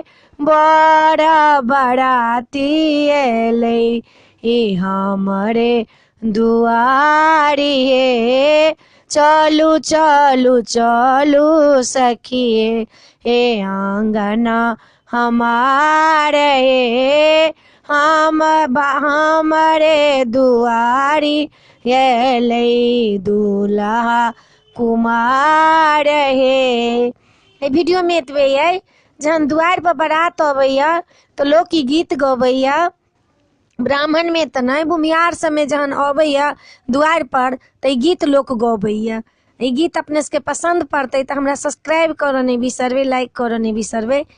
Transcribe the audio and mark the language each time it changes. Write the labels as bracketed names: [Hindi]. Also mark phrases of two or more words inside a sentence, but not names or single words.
[Maithili] बड़ा बाराती एलै हे हमरे दुआरी हे चलू चलू चलू सखी हे आंगना हमारे हमरे दुआरी एलै दूल्हा कुमार हे। वीडियो में एतबे अइ। जहन दुआर पर बारात अबैया तो लोक ई गीत गबैया। ब्राह्मण में तो नहीं, भूमिहार सब में जहन अबैया दुआर पर तो गीत लोक गबैया। ई गीत अपने सबके पसंद पड़तै तो हमरा सब्सक्राइब करऽ नहीं बिसरबै, लाइक करऽ नहीं बिसरबै।